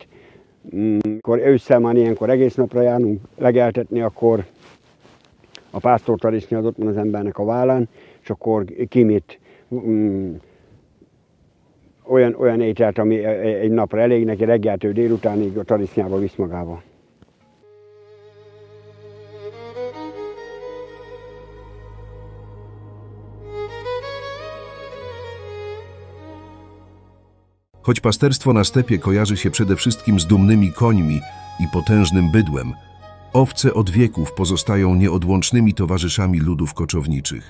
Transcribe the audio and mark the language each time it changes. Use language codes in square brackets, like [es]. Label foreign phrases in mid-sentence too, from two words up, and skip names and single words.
[hu] Akkor ősszel már ilyenkor egész napra járunk legeltetni, akkor a pásztortarisznya az ott van az embernek a vállán, és akkor ki mit. Olyan ételt, ami egy napra elég neki, reggeltől délutánig a tarisznyába visz magával. [pl] Choć pasterstwo na stepie kojarzy się przede wszystkim z dumnymi końmi i potężnym bydłem, owce od wieków pozostają nieodłącznymi towarzyszami ludów koczowniczych.